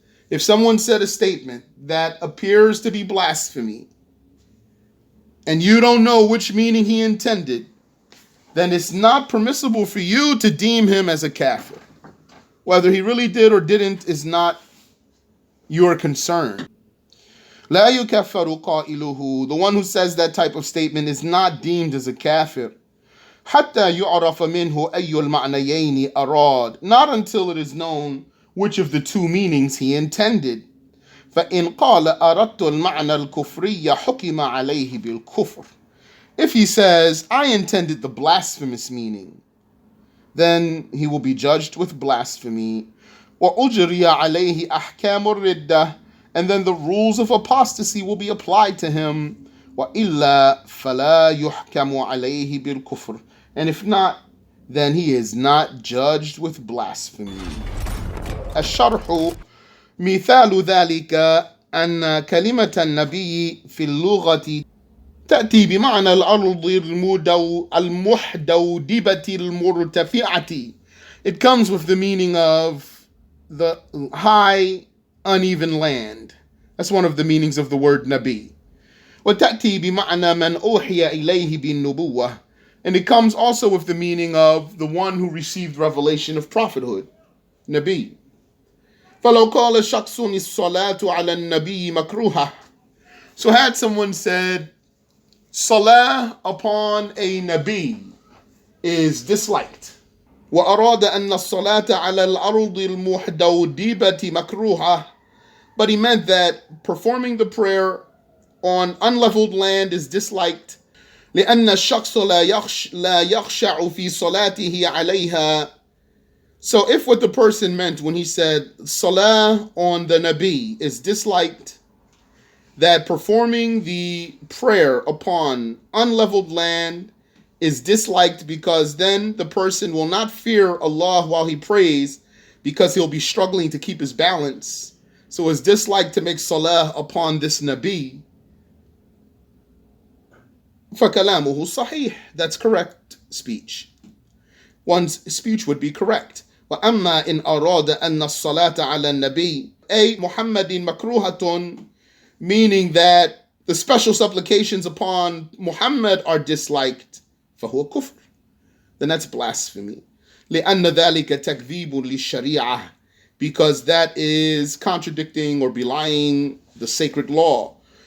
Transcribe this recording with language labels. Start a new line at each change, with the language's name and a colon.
English: If someone said a statement that appears to be blasphemy, and you don't know which meaning he intended, then it's not permissible for you to deem him as a kafir. Whether he really did or didn't is not your concern.
Arabic: لا يكفر قائله.
English: The one who says that type of statement is not deemed as a kafir.
Arabic: حتى يعرف منه أي المعنيين أراد.
English: Not until it is known which of the two meanings he intended.
Arabic: فإن قال أردت المعنى الكفري حكم عليه بالكفر.
English: If he says, I intended the blasphemous meaning, then he will be judged with blasphemy.
Arabic: وأجري عليه أحكام الردة.
English: And then the rules of apostasy will be applied to him.
Arabic: وإلا فلا يحكم عليه بالكفر.
English: And if not, then he is not judged with blasphemy.
Arabic: الشرح مثال ذلك أن كلمة النبي في اللغة تأتي بمعنى الأرض المحدودبة المرتفعة.
English: It comes with the meaning of the high, uneven land. That's one of the meanings of the word Nabi.
Arabic: وتأتي بمعنى من أوحي إليه بالنبوة.
English: And it comes also with the meaning of the one who received revelation of prophethood, Nabi.
Arabic: فلو قال شخص الصلاة على النبي مكروهة.
English: So had someone said, Salah upon a Nabi is disliked.
Arabic: وأراد أن الصلاة على الأرض المحدودبة مكروهة.
English: But he meant that performing the prayer on unleveled land is disliked.
Arabic: لأن الشخص لا يخشع في صلاته عليها.
English: So if what the person meant when he said Salah on the Nabi is disliked, that performing the prayer upon unleveled land is disliked because then the person will not fear Allah while he prays because he'll be struggling to keep his balance. So it's disliked to make salah upon this Nabi.
Arabic: فَكَلَامُهُ صَحِيح.
English: That's correct speech. One's speech would be correct.
Arabic: وَأَمَّا إِنْ أَرَادَ أَنَّ الصَّلَاةَ عَلَى النَّبِيِّ أي مُحَمَّدٍ مَكْرُوهَةٌ,
English: meaning that the special supplications upon Muhammad are disliked,
Arabic: فَهُوَ كُفْرٌ.
English: Then that's blasphemy.
Arabic: لِأَنَّ ذَلِكَ تَكْذِيبٌ لِلشَّرِيعَةِ,
English: because that is contradicting or belying the sacred law.